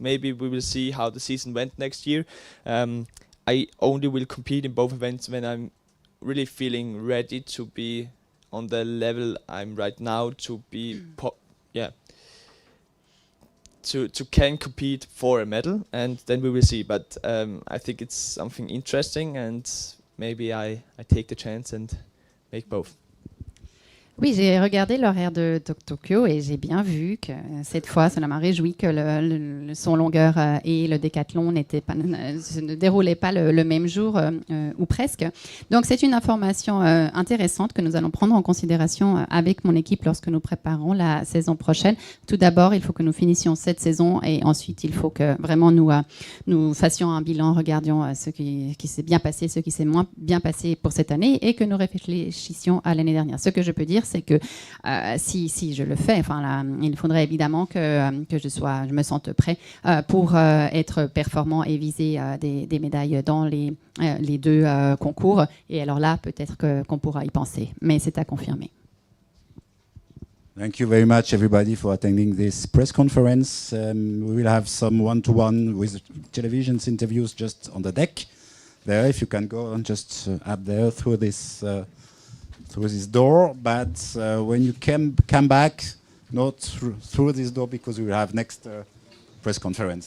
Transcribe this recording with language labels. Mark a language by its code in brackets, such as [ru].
[en] Maybe we will see how the season went next year. I only will compete in both events when I'm really feeling ready to be on the level I'm right now to be to can compete for a medal, and then we will see. But I think it's something interesting, and maybe I take the chance and make both. [fr] Oui, j'ai regardé l'horaire de Tokyo et j'ai bien vu que cette fois, cela m'a réjoui que son longueur et le décathlon ne déroulaient pas le même jour ou presque. Donc c'est une information intéressante que nous allons prendre en considération avec mon équipe lorsque nous préparons la saison prochaine. Tout d'abord, il faut que nous finissions cette saison et ensuite il faut que vraiment nous fassions un bilan, regardions ce qui s'est bien passé, ce qui s'est moins bien passé pour cette année et que nous réfléchissions à l'année dernière. Ce que je peux dire, c'est que si je le fais, il faudrait évidemment que je me sente prêt pour être performant et viser des médailles dans les deux concours. Et alors là, peut-être qu'on pourra y penser. Mais c'est à confirmer. [en] Thank you very much, everybody, for attending this press conference. We will have some one-to-one with television interviews just on the deck there. If you can go and just up there through this door, but when you come back, not through this door, because we will have next press conference.